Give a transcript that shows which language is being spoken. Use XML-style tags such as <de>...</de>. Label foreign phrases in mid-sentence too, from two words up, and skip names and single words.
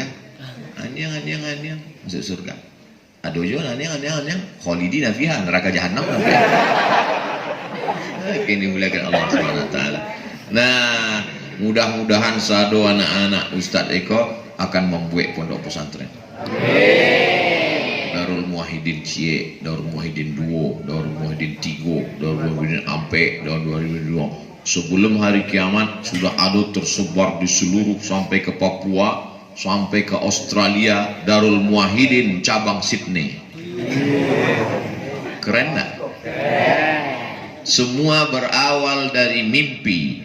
<id>Anyang masuk surga. Ada juga anyang</id> <ar>khalidina fiha,</ar> <id>neraka jahanam. Ini dimuliakan Allah</id> <ar>Subhanahu wa Ta'ala.</ar> <id>Nah, mudah-mudahan sado anak-anak Ustadz Eko akan membuat pondok pesantren. Darul Muwahhidin Cie, Darul Muwahhidin Duo, Darul Muwahhidin Tigo, Darul Muwahhidin Ampe, Darul Muwahhidin Duo. Sebelum hari kiamat sudah ada tersebar di seluruh sampai ke Papua, sampai ke Australia, Darul Muwahhidin cabang Sydney. Keren tak? Semua berawal dari mimpi.</id>